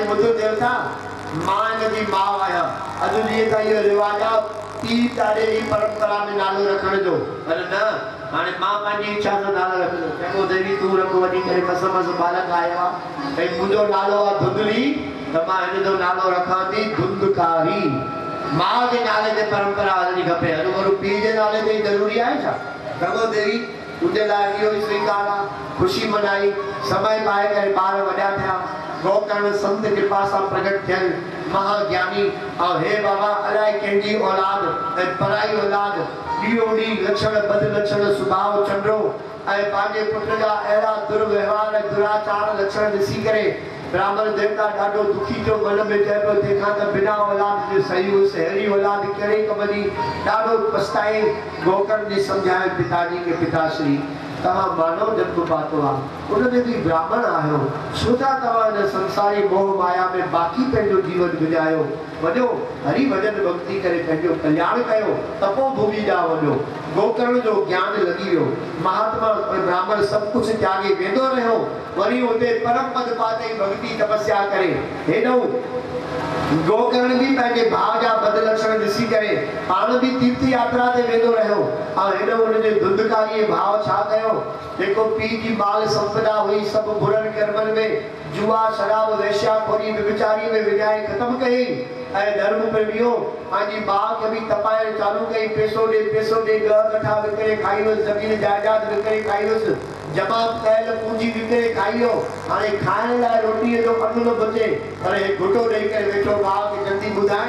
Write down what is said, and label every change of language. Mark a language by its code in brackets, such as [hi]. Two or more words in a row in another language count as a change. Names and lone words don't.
[sd] ॿुधो देवता मां हिनजी माउ आहियां अॼु ॾींहं खां इहो रिवाज आहे पीउ तारे जी परंपरा में नालो रखण जो पर न हाणे मां पंहिंजी इच्छा सां नालो रखंदो चङो देवी तूं रख वञी करे मस मस बालक आयो आहे भई मुंहिंजो नालो आहे धुंधली त मां हिन जो नालो रखां थी धुंधकारी माउ जे नाले ते परंपरा हलणी खपे हरू पीउ जे नाले ते ज़रूरी आहे छा चङो देवी तुंहिंजे लाइ इहो ई स्वीकार आहे ख़ुशी मनाई समय पाए करे ॿार वॾा थिया गोकर्ण संत कृपा सां प्रगट थियनि महाज्ञानी और हे बाबा अलाए कंहिंजी औलाद ऐं पराई औलाद ॾींहों ॾींहुं लक्षण बद लक्षण सुभाउ चंडो ऐं पंहिंजे पुट जा अहिड़ा दुर्व्यवहार ऐं दुराचार लक्षण ॾिसी करे ब्राह्मण देवता ॾाढो दुखी थियो मन में चए पियो तंहिंखां त बिना औलाद जे सही हुअसि अहिड़ी औलाद कहिड़े कम जी ॾाढो पछताए गोकर्ण जी सम्झाए पिताजी खे पिताश्री तव्हां मानव जन्म पातो आहे उनमें बि ब्राह्मण आहियो छो था तव्हां हिन संसारी मोह माया में बाक़ी पंहिंजो जीवन गुजारियो वञो हरि भजन भक्ति करे पंहिंजो कल्याण कयो तपोभूमि ॾांहुं वञो गोकर्ण जो ज्ञान लॻी वियो महात्मा ब्राह्मण सभु कुझु त्यागे वेंदो रहियो वरी उते परम पद पाते भक्ति तपस्या करे हेॾो गोकर्ण बि पंहिंजे भाउ जा बद लक्षण ॾिसी करे पाण बि तीर्थ यात्रा ते वेंदो रहियो ऐं हेॾो हुनजे धुंधकारीअ भाउ छा कयो जेको पीउ जी माल संपदा हुई सभु बुरनि कर्मनि में जुआ शराब वेश्याखोरी व्यभिचारी में विञाए ख़तमु कई ऐं धर्म प्रेमियो पंहिंजी माउ खे बि तपाइण चालू कई पैसो ॾे ॻह कठा विकिणे खाई वियुसि ज़मीन जाइदाद विकिणे खाई वियुसि जमा कयल पूंजी विकिणे खाई वियो हाणे खाइण लाइ रोटीअ जो अन्न न बचे पर हे घुटो ॾेई करे वेठो माउ खे जल्दी ॿुधाए